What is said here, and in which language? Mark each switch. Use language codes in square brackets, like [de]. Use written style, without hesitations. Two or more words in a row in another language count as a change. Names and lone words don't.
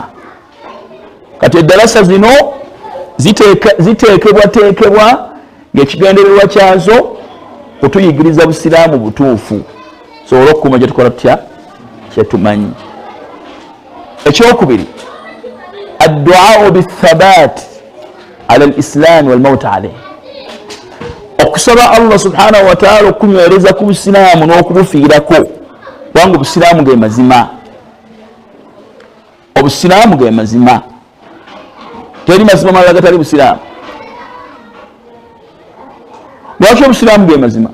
[lg] Kati eddarasa zino ziteekebwateekebwa ng'ekigendererwa kyazo kutuyigiriza busiraamu butuufu, sobola okukuuma gye tukola tutya, kye tumanyi. [ar] Ekyokubiri, الدعاء بالثبات على الإسلام والموت عليه, [lg] okusaba [ar] الله سبحانه وتعالى [lg] okunywereza ku busiraamu n'okubufiirako, kubanga obusiraamu ge mazima. Obusiraamu ge mazima, teri mazima malala gatali busiraamu. Lwaki obusiraamu ge mazima?